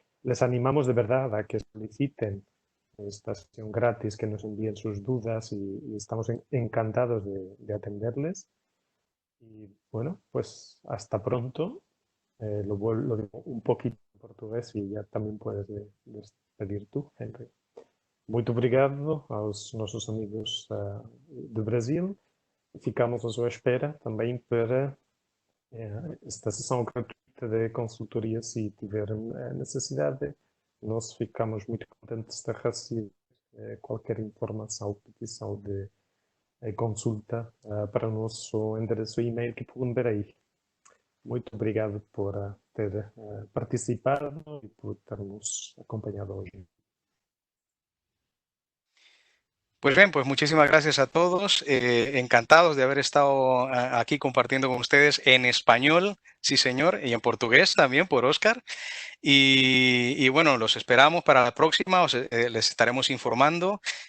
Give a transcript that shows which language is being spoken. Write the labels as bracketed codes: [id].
[es] Les animamos de verdad a que soliciten esta sesión gratis, que nos envíen sus dudas y estamos encantados de atenderles. Y bueno, pues hasta pronto. Lo digo un poquito en portugués y ya también puedes despedir tú, Henry. [pt] Muito obrigado aos nossos amigos do Brasil. Ficamos à sua espera também para esta sessão gratuita de consultoria, se tiverem necessidade. Nós ficamos muito contentes de receber qualquer informação ou petição de consulta para o nosso endereço e-mail que podem ver aí. Muito obrigado por ter participado e por ter nos acompanhado hoje. [es] Pues bien, pues muchísimas gracias a todos. Encantados de haber estado aquí compartiendo con ustedes en español, sí señor, y en portugués también por Óscar. Y bueno, los esperamos para la próxima, les estaremos informando.